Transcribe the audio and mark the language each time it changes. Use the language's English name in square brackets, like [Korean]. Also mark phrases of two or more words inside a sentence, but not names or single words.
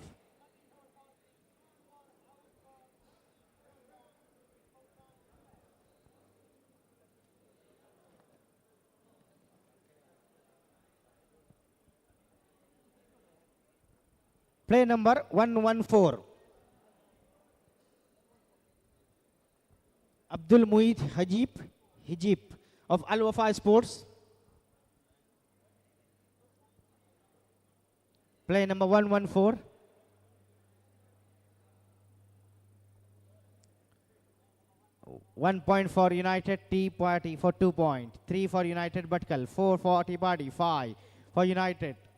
[English] Play number 114. Abdul Mueed Hijib of Al Wafa Sports. Play number 114. One point for United Tea Party for 2 points. 3 for United Bhatkal. 4 for Tea Party. 5 for United.